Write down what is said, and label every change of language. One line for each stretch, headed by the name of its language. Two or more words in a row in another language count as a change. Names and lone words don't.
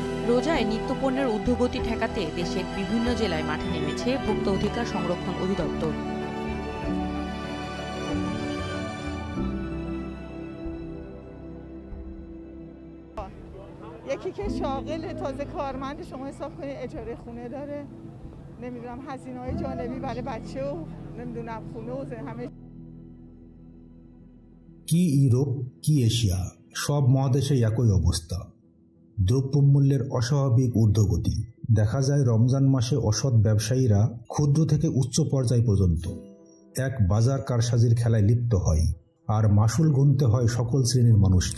Bangla: রোজায় নিত্যপণ্যের ঊর্ধ্বগতি ঠেকাতে দেশের বিভিন্ন জেলায় মাঠে নেমেছে ভোক্তা অধিকার সংরক্ষণ অধিদপ্তর।
Persian: یکی که شاغل تازه کارمند شما حساب کنید اجاره خونه داره نمیدونم هزینه‌های جانبی برای بچه و نمیدونم خونه و همه
Bangla: কি ইউরোপ কি এশিয়া সব মহাদেশে একই অবস্থা, দ্রব্যমূল্যের অস্বাভাবিক ঊর্ধ্বগতি। দেখা যায় রমজান মাসে অসৎ ব্যবসায়ীরা ক্ষুদ্র থেকে উচ্চ পর্যায় পর্যন্ত এক বাজার কারসাজির খেলায় লিপ্ত হয়, আর মাসুল গুনতে হয় সকল শ্রেণীর মানুষকে।